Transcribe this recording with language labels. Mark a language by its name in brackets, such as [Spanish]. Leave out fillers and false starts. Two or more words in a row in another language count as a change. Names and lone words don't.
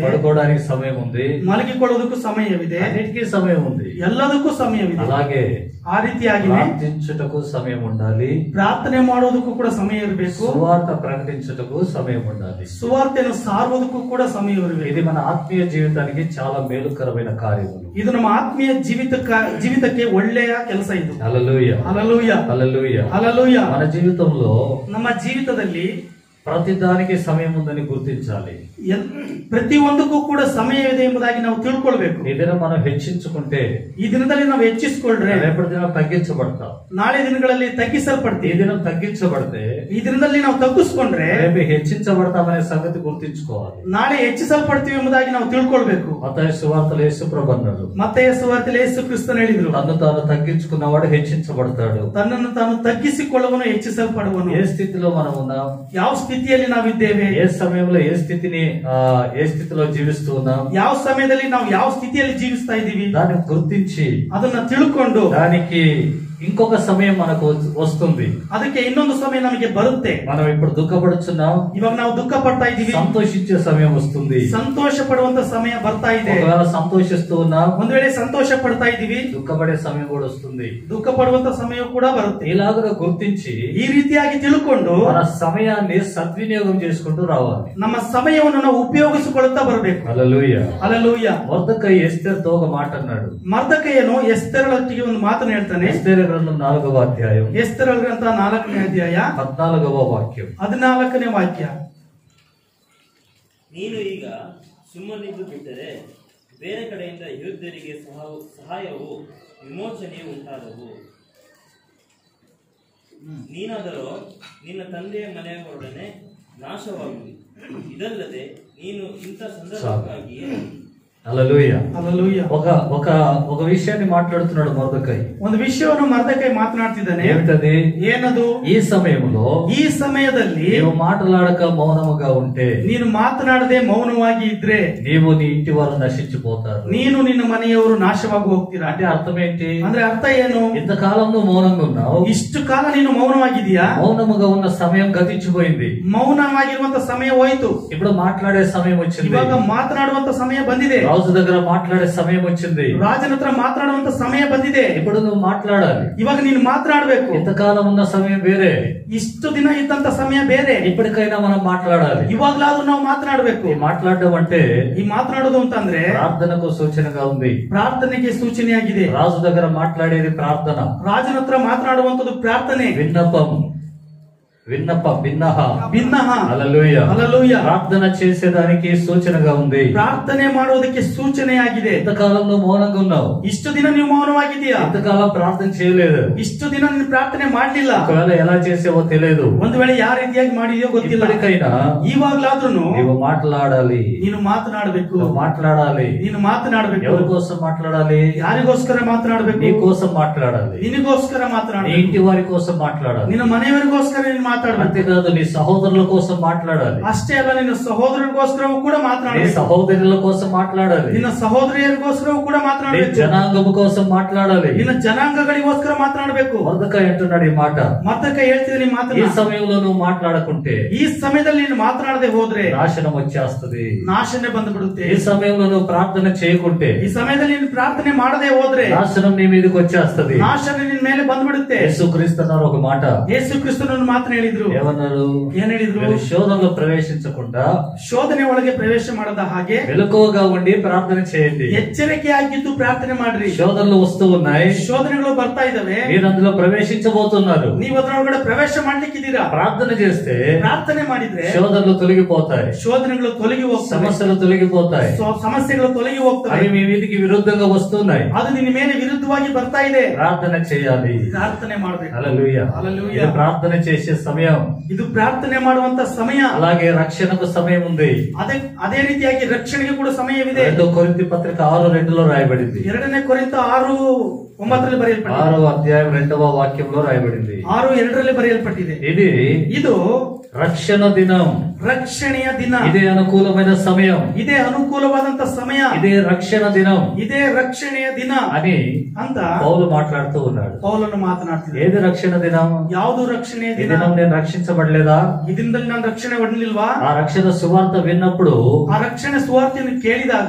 [Telugu] పడుకోవడానికి సమయం ఉంది. [Kannada] ಮಲಗಿಕೊಳ್ಳೋದಕ್ಕೂ ಸಮಯವಿದೆ. [Telugu] అన్నిటికీ సమయం ఉంది. [Kannada] ಎಲ್ಲದಕ್ಕೂ ಸಮಯವಿದೆ. [Telugu] అలాగే [Kannada] ಆ ರೀತಿಯಾಗಿ [Telugu] ప్రార్థించుటకు సమయం ఉండాలి. [Kannada] ಪ್ರಾರ್ಥನೆ ಮಾಡೋದಕ್ಕೂ ಕೂಡ ಸಮಯ ಇರಬೇಕು. [Telugu] సువార్త ప్రకటించుటకు సమయం ఉండాలి. [Kannada] ಸುವಾರ್ತೆಯನ್ನು ಸಾರುವುದಕ್ಕೂ ಕೂಡ ಸಮಯ ಇರಬೇಕು. [Telugu] ఇది మన ఆత్మీయ జీవితానికి చాలా మేలుకరమైన కార్యములు. [Kannada] ಇದು ನಮ್ಮ ಆತ್ಮೀಯ ಜೀವಿತಕ್ಕೆ ಒಳ್ಳೆಯ ಕೆಲಸ ಇದು. [Telugu] హల్లెలూయా. హల్లెలూయా. హల్లెలూయా. హల్లెలూయా. మన జీవితంలో [Kannada] ನಮ್ಮ ಜೀವಿತದಲ್ಲಿ [Telugu] ప్రతి దానికి సమయం ఉందని గుర్తించాలి. [Kannada] ಪ್ರತಿಯೊಂದಕ್ಕೂ ಕೂಡ ಸಮಯ ಇದೆ ಎಂಬುದಾಗಿ ನಾವು ತಿಳ್ಕೊಳ್ಬೇಕು. [Telugu] ఈ దినం మనం హెచ్చించుకుంటే [Kannada] ಈ ದಿನದಲ್ಲಿ ನಾವು ಹೆಚ್ಚಿಸಿಕೊಂಡ್ರೆ [Telugu] రేపటి దినం తగ్గించబడతాం. [Kannada] ನಾಳೆ ದಿನಗಳಲ್ಲಿ [Telugu] ఈ [Kannada] ತಗ್ಗಿಸಲ್ಪಡ್ತೀವಿ. [Telugu] దినం తగ్గించబడితే [Kannada] ಈ ದಿನದಲ್ಲಿ ನಾವು ತಗ್ಗಿಸ್ಕೊಂಡ್ರೆ [Telugu] రేపు హెచ్చించబడతామనే సంగతి గుర్తించుకోవాలి. [Kannada] ನಾಳೆ ಹೆಚ್ಚಿಸಲ್ಪಡ್ತೀವಿ ಎಂಬುದಾಗಿ ನಾವು ತಿಳ್ಕೊಳ್ಬೇಕು. [Telugu] మత్తయి సువార్తలో యేసుప్రభు అన్నాడు, [Kannada] ಮತ್ತೆಯ ಸುವಾರ್ತೆಯಲ್ಲಿ ಯೇಸು ಕ್ರಿಸ್ತನು ಹೇಳಿದ್ರು, [Telugu] తను తాను తగ్గించుకున్నవాడు హెచ్చించబడతాడు. [Kannada] ತನ್ನನ್ನು ತಾನು ತಗ್ಗಿಸಿಕೊಳ್ಳುವನು ಹೆಚ್ಚಿಸಲ್ಪಡುವನು. [Telugu] ఏ స్థితిలో మనం ఉన్నాం, [Kannada] ಯಾವ ಸ್ಥಿತಿಯಲ್ಲಿ ನಾವಿದ್ದೇವೆ, [Telugu] ఏ సమయంలో ఏ స్థితిలో జీవిస్తూ ఉన్నాం, [Kannada] ಯಾವ ಸಮಯದಲ್ಲಿ ನಾವು ಯಾವ ಸ್ಥಿತಿಯಲ್ಲಿ ಜೀವಿಸ್ತಾ ಇದ್ದೀವಿ, [Telugu] దాన్ని గుర్తించి [Kannada] ಅದನ್ನ ತಿಳ್ಕೊಂಡು [Telugu] దానికి ఇంకొక సమయం మనకు వస్తుంది. [Kannada] ಅದಕ್ಕೆ ಇನ್ನೊಂದು ಸಮಯ ನಮಗೆ ಬರುತ್ತೆ. [Telugu] మనం ఇప్పుడు దుఃఖపడుచున్నాం, [Kannada] ಇವಾಗ ನಾವು ದುಃಖ ಪಡ್ತಾ ಇದ್ದೀವಿ, [Telugu] సంతోషించే సమయం వస్తుంది. [Kannada] ಸಂತೋಷ ಪಡುವಂತ ಸಮಯ ಬರ್ತಾ ಇದೆ. [Telugu] ఒకవేళ సంతోషిస్తూ ఉన్నాం, [Kannada] ಒಂದು ವೇಳೆ ಸಂತೋಷ ಪಡ್ತಾ ಇದ್ದೀವಿ, [Telugu] దుఃఖపడే సమయం కూడా వస్తుంది. [Kannada] ದುಃಖ ಪಡುವಂತ ಸಮಯ ಕೂಡ ಬರುತ್ತೆ. [Telugu] ఇలాగా గుర్తించి [Kannada] ಈ ರೀತಿಯಾಗಿ ತಿಳ್ಕೊಂಡು [Telugu] మన సమయాన్ని సద్వినియోగం చేసుకుంటూ రావాలి. [Kannada] ನಮ್ಮ ಸಮಯವನ್ನು ನಾವು ಉಪಯೋಗಿಸಿಕೊಳ್ಳುತ್ತಾ ಬರಬೇಕು. [Telugu] హల్లెలూయా. [Kannada] ಹಲ್ಲೆಲೂಯಾ. [Telugu] మొర్దెకై ఎస్తేరుతో ఒక మాట అన్నాడు. [Kannada] ಮರ್ದಕಯ್ಯನು ಎಸ್ತೇರಳೊಟ್ಟಿಗೆ ಒಂದು ಮಾತನ್ನು ಹೇಳ್ತಾನೆ. [Telugu] ఎస్తేరు గ్రంథం 4వ అధ్యాయం [Kannada] ಎಸ್ತೇರ ಗ್ರಂಥ 4ನೇ ಅಧ್ಯಾಯ [Telugu] 14వ వాక్యం. [Kannada] 14ನೇ ವಾಕ್ಯ. ನೀನು ಈಗ ಸುಮ್ಮನಿದ್ದು ಬಿಟ್ಟರೆ ಬೇರೆ ಕಡೆಯಿಂದ ಯಹೂದ್ಯರಿಗೆ ಸಹಾಯವೂ ವಿಮೋಚನೆಯೂ ಉಂಟಾದವು. ನೀನಾದರೂ ನಿನ್ನ ತಂದೆಯ ಮನೆಯವರೊಡನೆ ನಾಶವಾಗುವಿ. ಇದಲ್ಲದೆ ನೀನು ಇಂಥ ಸಂದರ್ಭಕ್ಕಾಗಿ [Telugu] హల్లెలూయా. [Kannada] ಹಲ್ಲೆಲೂಯಾ. [Telugu] ఒక విషయాన్ని మాట్లాడుతున్నాడు మొర్దెకై. [Kannada] ಒಂದು ವಿಷಯವನ್ನು ಮರ್ದಕೈ ಮಾತನಾಡ್ತಿದ್ದಾನೆ. [Telugu] ఏమిటది? [Kannada] ಏನದು? [Telugu] ఈ సమయంలో [Kannada] ಈ ಸಮಯದಲ್ಲಿ [Telugu] నీవు మాట్లాడక మౌనముగా ఉంటే, [Kannada] ನೀನು ಮಾತನಾಡದೆ ಮೌನವಾಗಿ ಇದ್ರೆ [Telugu] నీవు నీ ఇంటి వారు నశించిపోతారు. [Kannada] ನೀನು ನಿನ್ನ ಮನೆಯವರು ನಾಶವಾಗಿ ಹೋಗ್ತೀರಾ. [Telugu] అంటే అర్థం ఏంటి? [Kannada] ಅಂದ್ರೆ ಅರ್ಥ ಏನು? [Telugu] ఇంతకాలం నువ్వు మౌనంగా ఉన్నావు, [Kannada] ಇಷ್ಟು ಕಾಲ ನೀನು ಮೌನವಾಗಿದೀಯಾ, [Telugu] మౌనముగా ఉన్న సమయం గతించిపోయింది, [Kannada] ಮೌನವಾಗಿರುವಂತ ಸಮಯ ಹೋಯ್ತು, [Telugu] ఇప్పుడు మాట్లాడే సమయం వచ్చింది, [Kannada] ಇವಾಗ ಮಾತನಾಡುವಂತ ಸಮಯ ಬಂದಿದೆ, [Telugu] రాజు దగ్గర మాట్లాడే సమయం వచ్చింది, [Kannada] ರಾಜನ ಹತ್ರ ಮಾತನಾಡುವಂತ ಸಮಯ ಬಂದಿದೆ, [Telugu] ఇప్పుడు నువ్వు మాట్లాడాలి. [Kannada] ಇವಾಗ ನೀನು ಮಾತನಾಡಬೇಕು. [Telugu] ఇంతకాలం ఉన్న సమయం వేరే, [Kannada] ಇಷ್ಟು ದಿನ ಇದ್ದಂತ ಸಮಯ ಬೇರೆ, [Telugu] ఇప్పటికైనా మనం మాట్లాడాలి. [Kannada] ಇವಾಗ್ಲಾದ್ರೂ ನಾವು ಮಾತನಾಡಬೇಕು. [Telugu] ఈ మాట్లాడడం అంటే [Kannada] ಈ ಮಾತನಾಡೋದು ಅಂತಂದ್ರೆ [Telugu] ప్రార్థనకు సూచనగా ఉంది. [Kannada] ಪ್ರಾರ್ಥನೆಗೆ ಸೂಚನೆಯಾಗಿದೆ. [Telugu] రాజు దగ్గర మాట్లాడేది ప్రార్థన, [Kannada] ರಾಜನ ಹತ್ರ ಮಾತನಾಡುವಂತದ್ದು ಪ್ರಾರ್ಥನೆ, [Telugu] విన్నపం, భిన్నహ. హల్లెలూయా. హల్లెలూయా. ప్రార్థన చేసేదానికి సూచనగా ఉంది. [Kannada] ಪ್ರಾರ್ಥನೆ ಮಾಡುವುದಕ್ಕೆ ಸೂಚನೆಯಾಗಿದೆ. [Telugu] ఇంతకాలం నువ్వు మౌనంగా ఉన్నావు, [Kannada] ಇಷ್ಟು ದಿನ ನೀವು ಮೌನವಾಗಿದ್ದೀಯಾ, [Telugu] ఇంతకాలం ప్రార్థన చేయలేదు, [Kannada] ಇಷ್ಟು ದಿನ ನೀನು ಪ್ರಾರ್ಥನೆ ಮಾಡ್ಲಿಲ್ಲ, [Telugu] ఒకవేళ ఎలా చేసేవో తెలియదు, [Kannada] ಒಂದು ವೇಳೆ ಯಾವ ರೀತಿಯಾಗಿ ಮಾಡಿದೆಯೋ ಗೊತ್ತಿಲ್ಲ. [Telugu] ఇప్పటికైనా [Kannada] ಇವಾಗ್ಲಾದ್ರೂ [Telugu] నీవు మాట్లాడాలి, [Kannada] ನೀನು ಮಾತನಾಡಬೇಕು, [Telugu] నువ్వు మాట్లాడాలి. [Kannada] ನೀನು ಮಾತನಾಡಬೇಕು. [Telugu] ఎవరి కోసం మాట్లాడాలి? [Kannada] ಯಾರಿಗೋಸ್ಕರ ಮಾತನಾಡಬೇಕು? [Telugu] నీ కోసం మాట్లాడాలి, [Kannada] ನಿನಗೋಸ್ಕರ [Telugu] నీ [Kannada] ಮಾತನಾಡಬೇಕು, [Telugu] ఇంటి వారి కోసం మాట్లాడాలి, [Kannada] ನಿನ್ನ ಮನೆಯವರಿಗೋಸ್ಕರ ನೀನು మాట్లాడಬೇಕು. [Telugu] అంతేకాదు నీ సహోదరుల కోసం మాట్లాడాలి, [Kannada] ಅಷ್ಟೇ ಅಲ್ಲ, ನಿನ್ನ ಸಹೋದರರಿಗೋಸ್ಕರವೂ ಕೂಡ [Telugu] నీ [Kannada] ಮಾತನಾಡಬೇಕು. [Telugu] సహోదరుల కోసం మాట్లాడాలి, [Kannada] ನಿನ್ನ ಸಹೋದರಿಯರಿಗೋಸ್ಕರವೂ ಕೂಡ [Telugu] నీ [Kannada] ಮಾತನಾಡಬೇಕು. [Telugu] జనాంగము కోసం మాట్లాడాలి. [Kannada] ನಿನ್ನ ಜನಾಂಗಗಳಿಗೋಸ್ಕರ ಮಾತನಾಡಬೇಕು. [Telugu] మొర్దెకై అంటున్నాడు ఈ మాట. [Kannada] ಮತ್ತಕ್ಕೆ ಹೇಳ್ತಿದ್ದೀನಿ [Telugu] ఈ [Kannada] ಮಾತನ್ನ. [Telugu] సమయంలో నువ్వు మాట్లాడకుంటే [Kannada] ಈ ಸಮಯದಲ್ಲಿ ನೀನು ಮಾತನಾಡದೆ ಹೋದ್ರೆ [Telugu] నాశనం వచ్చేస్తది. [Kannada] ನಾಶನೇ ಬಂದ್ಬಿಡುತ್ತೆ. [Telugu] ఈ సమయంలో నువ్వు ప్రార్థన చేయకుంటే [Kannada] ಈ ಸಮಯದಲ್ಲಿ ನೀನು ಪ್ರಾರ್ಥನೆ ಮಾಡದೆ ಹೋದ್ರೆ [Telugu] నాశనం నీ మీదకి వచ్చేస్తది. [Kannada] ನಾಶನ ನಿನ್ನ ಮೇಲೆ ಬಂದ್ಬಿಡುತ್ತೆ. [Telugu] యేసుక్రీస్తు అన్నారు ఒక మాట. [Kannada] ಯೇಸು ಕ್ರಿಸ್ತನನ್ನು ಮಾತನ್ನ ಹೇಳಿದ್ರು. [Telugu] ఏమన్నారు? [Kannada] ಏನ್ ಹೇಳಿದ್ರು? [Telugu] మీరు శోధనలో ప్రవేశించకుండా [Kannada] ಶೋಧನೆ ಒಳಗೆ ಪ್ರವೇಶ ಮಾಡದ ಹಾಗೆ [Telugu] మెలకువగా ఉండి ప్రార్థన చేయండి. [Kannada] ಎಚ್ಚರಿಕೆಯಾಗಿದ್ದು ಪ್ರಾರ್ಥನೆ ಮಾಡ್ರಿ. [Telugu] శోధనలు వస్తూ ఉన్నాయి, [Kannada] ಶೋಧನೆಗಳು ಬರ್ತಾ ಇದಾವೆ, [Telugu] మీరు అందులో ప్రవేశించబోతున్నారు. [Kannada] ನೀವು ಅದರೊಳಗಡೆ ಪ್ರವೇಶ ಮಾಡ್ಲಿಕ್ಕಿದ್ದೀರಾ. [Telugu] ప్రార్థన చేస్తే [Kannada] ಪ್ರಾರ್ಥನೆ ಮಾಡಿದ್ರೆ [Telugu] శోధనలు తొలగిపోతాయి, [Kannada] ಶೋಧನೆಗಳು ತೊಲಗಿ ಹೋಗ್ತವೆ, [Telugu] సమస్యలు తొలగిపోతాయి. [Kannada] ಸಮಸ್ಯೆಗಳು ತೊಲಗಿ ಹೋಗ್ತವೆ. [Telugu] అవి మీ మీదికి విరుద్ధంగా వస్తున్నాయి. [Kannada] ಅದು ನಿನ್ನ ಮೇಲೆ ವಿರುದ್ಧವಾಗಿ ಬರ್ತಾ ಇದೆ. [Telugu] ప్రార్థన చేయాలి. [Kannada] ಪ್ರಾರ್ಥನೆ ಮಾಡ್ಬೇಕು. [Telugu] హల్లెలూయా. హల్లెలూయా. ఇది ప్రార్థన చేసే సమయం. [Kannada] ಇದು ಪ್ರಾರ್ಥನೆ ಮಾಡುವಂತ ಸಮಯ. [Telugu] అలాగే రక్షణకు సమయం ఉంది. [Kannada] ಅದೇ ರೀತಿಯಾಗಿ ರಕ್ಷಣೆಗೆ ಕೂಡ ಸಮಯವಿದೆ. [Telugu] 2 కొరింథీ పత్రిక 6:2 రాయబడింది. [Kannada] 2ನೇ ಕೊರಿಂಥ 6:9 ಬರೆಯಲ್ಪಟ್ಟಿದೆ. [Telugu] 6వ అధ్యాయం 2వ వాక్యంలో రాయబడింది. [Kannada] 6:2 ಬರೆಯಲ್ಪಟ್ಟಿದೆ. [Telugu] ఇది రక్షణ దినం, [Kannada] ರಕ್ಷಣೆಯ ದಿನ, [Telugu] ఇదే అనుకూలమైన సమయం, [Kannada] ಇದೇ ಅನುಕೂಲವಾದಂತ ಸಮಯ, [Telugu] ఇదే రక్షణ దినం, [Kannada] ಇದೇ ರಕ್ಷಣೆಯ ದಿನ [Telugu] అని [Kannada] ಅಂತ [Telugu] పౌలు మాట్లాడుతూ ఉన్నాడు. [Kannada] ಪೌಲನು ಮಾತನಾಡ್ತಿದ್ದಾನೆ. [Telugu] ఏది రక్షణ దినం? [Kannada] ಯಾವುದು ರಕ್ಷಣೆಯ [Telugu] ఈ [Kannada] ದಿನ? [Telugu] దినం నేను రక్షించబడలేదా? [Kannada] ಇದರಿಂದಲೇ ನಾನು ರಕ್ಷಣೆ ಹೊಂದಲಿಲ್ವಾ? [Telugu] ఆ రక్షణ సువార్త విన్నప్పుడు [Kannada] ಆ ರಕ್ಷಣೆ ಸುವಾರ್ತೆಯನ್ನು ಕೇಳಿದಾಗ